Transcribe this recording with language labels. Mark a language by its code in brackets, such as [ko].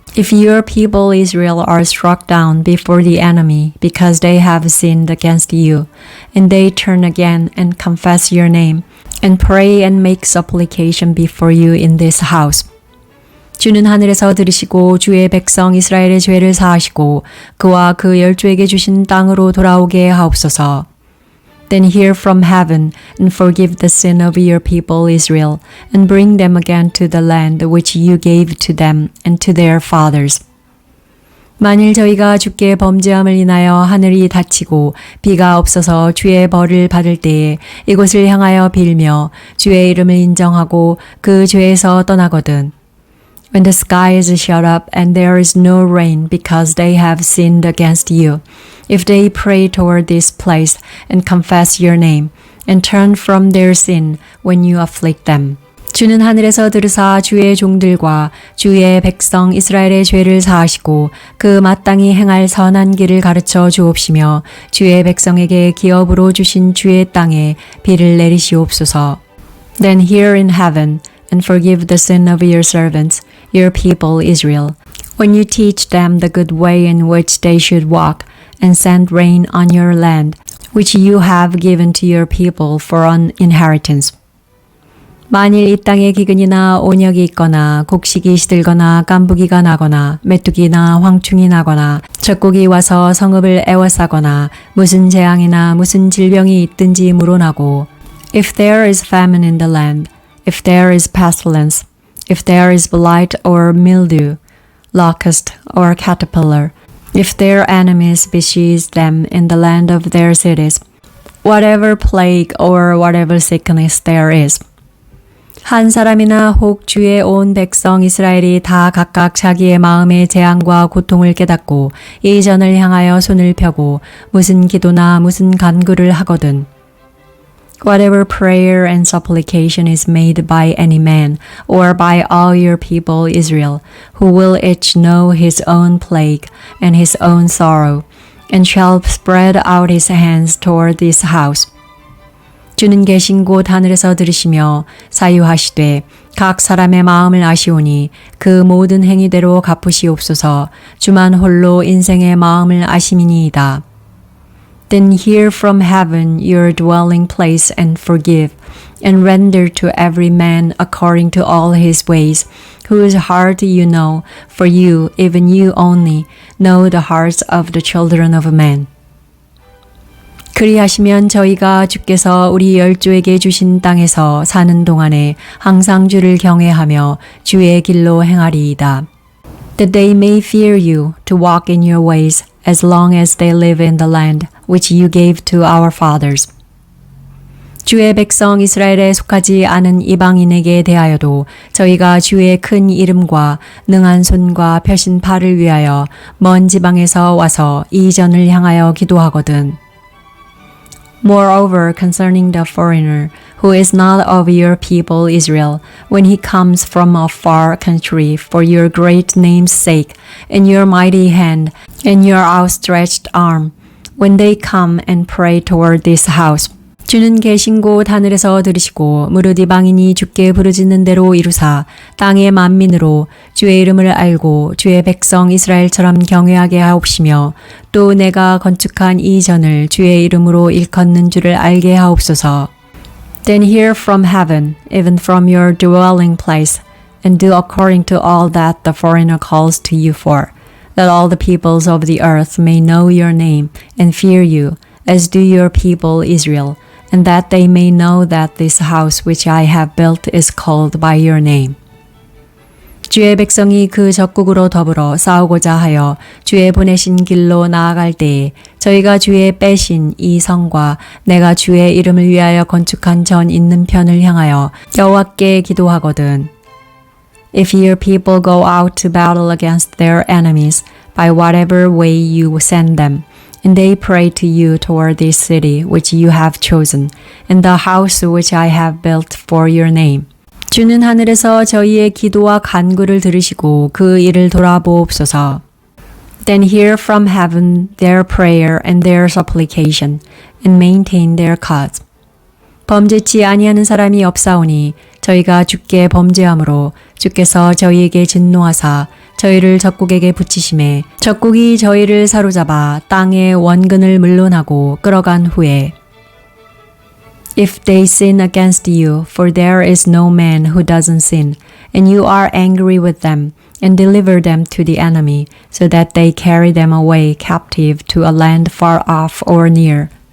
[en] If your people Israel are struck down before the enemy because they have sinned against you, and they turn again and confess your name, and pray and make supplication before you in this house. [ko] 주는 하늘에서 들으시고 주의 백성 이스라엘의 죄를 사하시고 그와 그 열조에게 주신 땅으로 돌아오게 하옵소서. [en] Then hear from heaven and forgive the sin of your people Israel and bring them again to the land which you gave to them and to their fathers. [ko] 만일 저희가 주께 범죄함을 인하여 하늘이 닫히고 비가 없어서 주의 벌을 받을 때에 이곳을 향하여 빌며 주의 이름을 인정하고 그 죄에서 떠나거든. [en] When the sky is shut up and there is no rain because they have sinned against you, if they pray toward this place and confess your name, and turn from their sin when you afflict them. [ko] 주는 하늘에서 들으사 주의 종들과 주의 백성 이스라엘의 죄를 사하시고 그 마땅히 행할 선한 길을 가르쳐 주옵시며 주의 백성에게 기업으로 주신 주의 땅에 비를 내리시옵소서. [en] Then hear in heaven and forgive the sin of your servants, your people Israel, when you teach them the good way in which they should walk, and send rain on your land, which you have given to your people for an inheritance. [ko] 만일 이 땅에 기근이나 온역이 있거나 곡식이 시들거나 깐부기가 나거나 메뚜기나 황충이 나거나 적국이 와서 성읍을 에워싸거나 무슨 재앙이나 무슨 질병이 있든지 물어나고 [en] If there is famine in the land, if there is pestilence, if there is blight or mildew, locust or caterpillar, if their enemies besiege them in the land of their cities, whatever plague or whatever sickness there is, [ko] 한 사람이나 혹 주의 온 백성 이스라엘이 다 각각 자기의 마음의 재앙과 고통을 깨닫고 이 전을 향하여 손을 펴고 무슨 기도나 무슨 간구를 하거든. [en] Whatever prayer and supplication is made by any man or by all your people Israel, who will each know his own plague and his own sorrow, and shall spread out his hands toward this house. [ko] 주는 계신 곳 하늘에서 들으시며 사유하시되 각 사람의 마음을 아시오니 그 모든 행위대로 갚으시옵소서. 주만 홀로 인생의 마음을 아심이니이다. [en] Then hear from heaven your dwelling place and forgive, and render to every man according to all his ways, whose heart you know, for you, even you only, know the hearts of the children of men. [ko] 그리하시면 저희가 주께서 우리 열조에게 주신 땅에서 사는 동안에 항상 주를 경외하며 주의 길로 행하리이다. [en] That they may fear you to walk in your ways as long as they live in the land which you gave to our fathers. [ko] 주의 백성 이스라엘에 속하지 않은 이방인에게 대하여도 저희가 주의 큰 이름과 능한 손과 펴신 팔을 위하여 먼 지방에서 와서 이 전을 향하여 기도하거든. [en] Moreover, concerning the foreigner, who is not of your people Israel, when he comes from a far country for your great name's sake, and your mighty hand, and your outstretched arm, when they come and pray toward this house, [ko] 주는 계신 곳 하늘에서 들으시고 무릇 이방인이 주께 부르짖는 대로 이루사 땅의 만민으로 주의 이름을 알고 주의 백성 이스라엘처럼 경외하게 하옵시며 또 내가 건축한 이 전을 주의 이름으로 일컫는 줄을 알게 하옵소서. [en] Then hear from heaven, even from your dwelling place, and do according to all that the foreigner calls to you for, that all the peoples of the earth may know your name and fear you, as do your people Israel, and that they may know that this house which I have built is called by your name. [ko] 주의 백성이 그 적국으로 더불어 싸우고자 하여 주의 보내신 길로 나아갈 때에 저희가 주의 빼신 이 성과 내가 주의 이름을 위하여 건축한 전 있는 편을 향하여 여호와께 기도하거든. [en] If your people go out to battle against their enemies by whatever way you send them, and they pray to you toward this city which you have chosen, and the house which I have built for your name. [ko] 주는 하늘에서 저희의 기도와 간구를 들으시고 그 일을 돌아보옵소서. [en] Then hear from heaven their prayer and their supplication, and maintain their cause. [ko] 범죄치 아니하는 사람이 없사오니 저희가 주께 범죄함으로 주께서 저희에게 진노하사 저희를 적국에게 붙이심에 적국이 저희를 사로잡아 땅의 원근을 물론하고 끌어간 후에 [en] If they sin against you, for there is no man who doesn't sin, and you are angry with them, and deliver them to the enemy, so that they carry them away captive to a land far off or near.